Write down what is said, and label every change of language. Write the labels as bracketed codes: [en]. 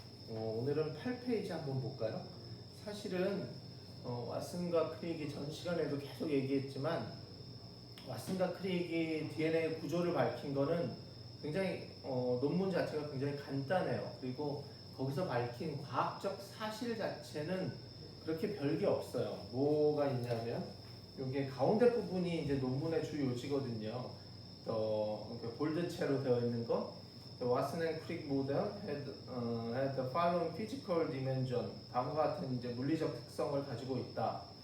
[ko] 오늘은 8페이지 한번 볼까요? 사실은 왓슨과 크릭이 전 시간에도 계속 얘기했지만 왓슨과 크릭이 DNA 구조를 밝힌 거는 굉장히 논문 자체가 굉장히 간단해요. 그리고 거기서 밝힌 과학적 사실 자체는 그렇게 별게 없어요. 뭐가 있냐면 여기 가운데 부분이 이제 논문의 주 요지거든요. 볼드체로 되어 있는 거. [en] The Watson and Crick model had the following physical dimension. [ko] 다음과 같은 이제 물리적 특성을 가지고 있다.